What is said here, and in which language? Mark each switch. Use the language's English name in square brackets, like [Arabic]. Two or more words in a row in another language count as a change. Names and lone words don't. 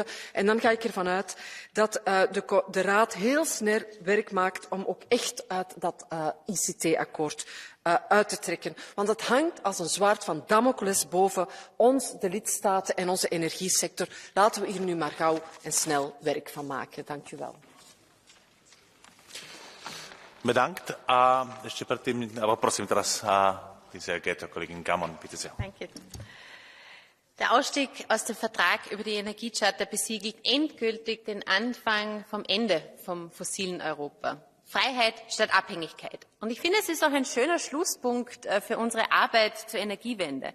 [Dutch] En dan ga ik ervan uit dat de Raad heel snel werk maakt om ook echt uit dat ICT-akkoord uit te trekken. Want het hangt als een zwaard van Damocles boven ons, de lidstaten en onze energiesector. Laten we hier nu maar gauw en snel werk van maken. Dank u wel. Bedankt. [Slovak] A ešte predtým, prosím teraz, [German] sehr geehrte Kollegin Gammon, bitte sehr. Danke. Der Ausstieg aus dem Vertrag über die Energiecharta besiegelt endgültig den Anfang vom Ende vom fossilen Europa. Freiheit statt Abhängigkeit. Und ich finde, es ist auch ein schöner Schlusspunkt für unsere Arbeit zur Energiewende.